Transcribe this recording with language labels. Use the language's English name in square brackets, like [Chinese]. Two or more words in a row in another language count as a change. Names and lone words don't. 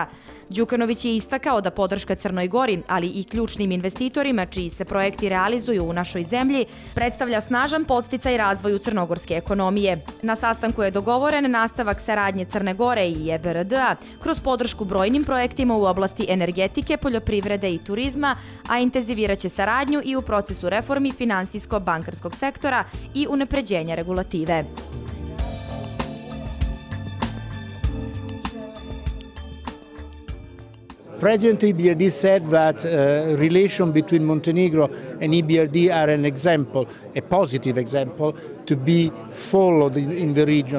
[Serbian] Djukanovic je istakao da podrška Crnoj Gori, ali i ključnim investitorima čiji se projekti realizuju u našoj zemlji, predstavlja snažan podsticaj razvoju crnogorske ekonomije. Na sastanku je dogovoren nastavak saradnje Crne Gore i EBRD-a kroz podršku brojnim projektima u oblasti energetike, poljoprivrede i turizma, a intenzivirat će saradnju i u procesu reformi finansijsko-bankarskog sektora i unapređenja regulative. [English] President EBRD said that relation between Montenegro and EBRD are an example, a positive example, to be followed in the region.